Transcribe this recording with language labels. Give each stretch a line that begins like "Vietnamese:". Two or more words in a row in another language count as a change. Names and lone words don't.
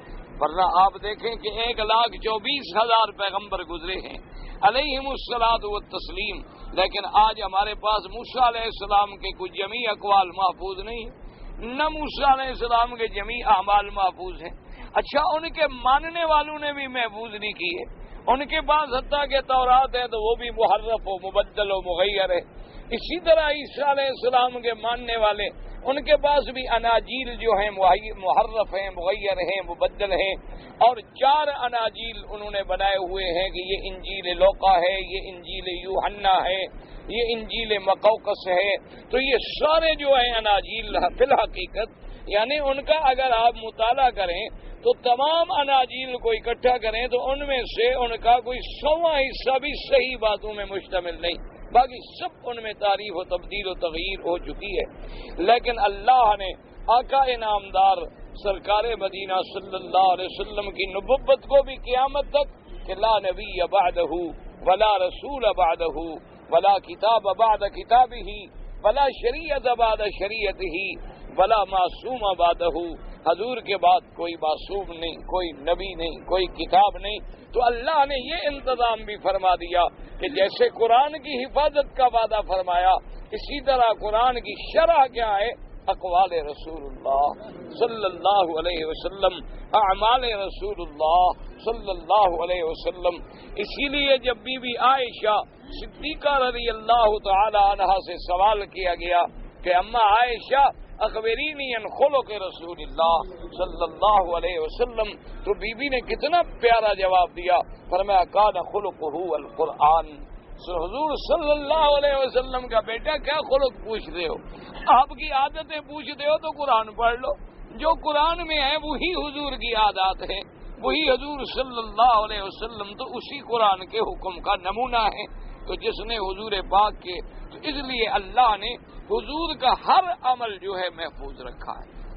Urdu: ورنہ آپ دیکھیں کہ 1,24,000 پیغمبر گزرے ہیں
Arabic: علیہم الصلاۃ والتسلیم،
Urdu: لیکن آج ہمارے پاس موسیٰ
Arabic: علیہ السلام
Urdu: کے کچھ جمیع اقوال محفوظ نہیں ہیں، نہ موسیٰ
Arabic: علیہ السلام
Urdu: کے جمیع اعمال محفوظ ہیں۔ اچھا، ان کے ماننے والوں نے بھی محفوظ نہیں کیے، ان کے پاس حتیٰ کہ تورات ہے تو وہ بھی محرف و مبدل و مغیر ہے۔ اسی طرح عیسیٰ
Arabic: علیہ السلام
Urdu: کے ماننے والے، ان کے پاس بھی اناجیل جو ہیں محرف ہیں، مغیر ہیں، مبدل ہیں، اور 4 اناجیل انہوں نے بنائے ہوئے ہیں کہ یہ انجیل لوقا ہے، یہ انجیل یوحنا ہے، یہ انجیل مقوقس ہے۔ تو یہ سارے جو ہیں اناجیل فی الحقیقت، یعنی ان کا اگر آپ مطالعہ کریں تو تمام اناجیل کو اکٹھا کریں تو ان میں سے ان کا کوئی 100واں حصہ بھی صحیح باتوں میں مشتمل نہیں، باقی سب ان میں تعریف و تبدیل و تغییر ہو چکی ہے۔ لیکن اللہ نے آقا انعامدار سرکار مدینہ
Arabic: صلی اللہ علیہ وسلم
Urdu: کی نبوت کو بھی قیامت تک کہ
Arabic: لا نبی بعدہ ولا رسول بعدہ ولا کتاب بعد کتابہ ولا شریعت بعد شریعتہ ولا معصوم بعدہ،
Urdu: حضور کے بعد کوئی معصوم نہیں، کوئی نبی نہیں، کوئی کتاب نہیں، تو اللہ نے یہ انتظام بھی فرما دیا کہ جیسے قرآن کی حفاظت کا وعدہ فرمایا، اسی طرح قرآن کی شرح کیا ہے؟ اقوال
Arabic: رسول اللہ صلی اللہ علیہ وسلم،
Urdu: اعمال
Arabic: رسول اللہ صلی اللہ علیہ وسلم۔
Urdu: اسی لیے جب بی بی عائشہ صدیقہ
Arabic: رضی اللہ تعالی عنہا
Urdu: سے سوال کیا گیا کہ
Arabic: اما عائشہ اخبرینی عن خلق رسول اللہ صلی اللہ علیہ وسلم،
Urdu: تو بی بی نے کتنا پیارا جواب دیا، فرمایا
Arabic: کان خلقہ القرآن۔
Urdu: حضور
Arabic: صلی اللہ علیہ وسلم
Urdu: کا بیٹا کیا خلق پوچھتے ہو؟ آپ کی عادتیں پوچھتے ہو تو قرآن پڑھ لو، جو قرآن میں ہے وہی حضور کی عادات ہے، وہی حضور
Arabic: صلی اللہ علیہ وسلم،
Urdu: تو اسی قرآن کے حکم کا نمونہ ہے تو جس نے حضور پاک کے، تو اس لیے اللہ نے حضور کا ہر عمل جو ہے محفوظ رکھا ہے۔